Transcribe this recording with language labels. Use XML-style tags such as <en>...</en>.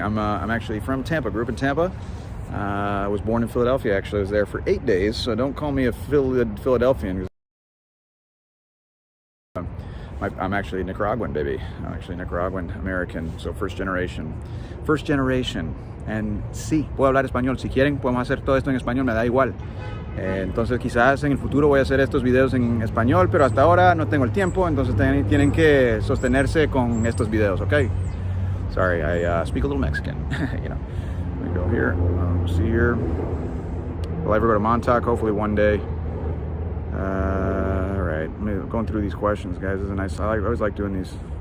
<en>I'm actually from Tampa. Grew up in Tampa. I was born in Philadelphia, actually. I was there for 8 days, so don't call me a Philadelphian. I'm actually Nicaraguan, baby. I'm actually Nicaraguan American, so first generation. First generation.</en> <es>And sí, puedo hablar español. Si quieren, podemos hacer todo esto en español, me da igual. Entonces quizás en el futuro voy a hacer estos videos en español, pero hasta ahora no tengo el tiempo, entonces tienen que sostenerse con estos videos, okay?</es> <en>Sorry, I speak a little Mexican, you know. Let me go here, see here. Will I ever go to Montauk? Hopefully one day. All right, I'm going through these questions, guys. This is nice. I always like doing these.</en>